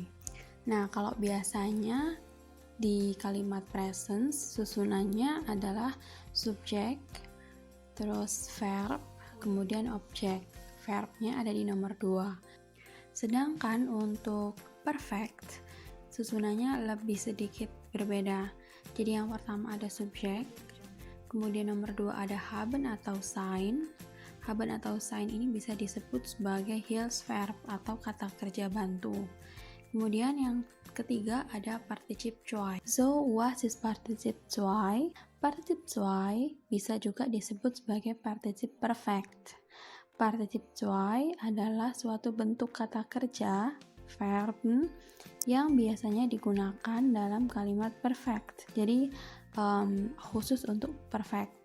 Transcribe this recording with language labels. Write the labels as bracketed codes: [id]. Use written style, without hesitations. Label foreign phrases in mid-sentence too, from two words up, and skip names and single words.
[id] Nah, kalau biasanya di kalimat presence susunannya adalah subjek, terus verb, kemudian objek. Verbnya ada di nomor 2. Sedangkan untuk perfect, susunannya lebih sedikit berbeda. Jadi yang pertama ada subjek, kemudian nomor 2 ada haben atau sein. Haben atau sein ini bisa disebut sebagai Hilfsverb atau kata kerja bantu. Kemudian yang ketiga ada Partizip 2. [en] So, what is Partizip 2? [id] Partizip 2 bisa juga disebut sebagai [de] Partizip perfect. [id] Partizip 2 adalah suatu bentuk kata kerja, verb, yang biasanya digunakan dalam kalimat perfect. Jadi, khusus untuk perfect.